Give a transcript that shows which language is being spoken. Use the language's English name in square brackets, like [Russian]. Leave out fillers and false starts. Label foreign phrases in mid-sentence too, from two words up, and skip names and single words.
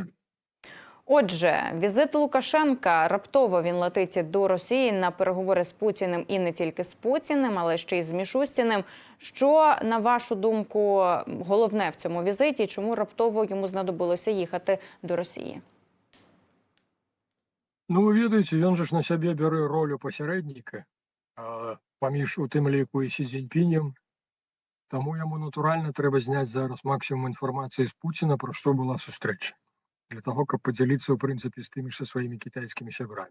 [Ukrainian] Отже, візит Лукашенка, раптово він летить до Росії на переговори з Путіним і не тільки з Путіним, але ще й з Мішустіним. Що, на вашу думку, головне в цьому візиті? Чому раптово йому знадобилося їхати до Росії? [Belarusian] Ну, ви ведаеце, ён же ж на сябе бярэ ролю пасярэдніка паміж у тым ліку і Сі Цзіньпінем. Таму яму натуральна трэба зняць зараз максімум інфармацыі з Пуціна, пра што была сустрэча. Для того, каб падзяліцца, ў прынцыпе, з тымі ж са сваімі кітайскімі сябрамі.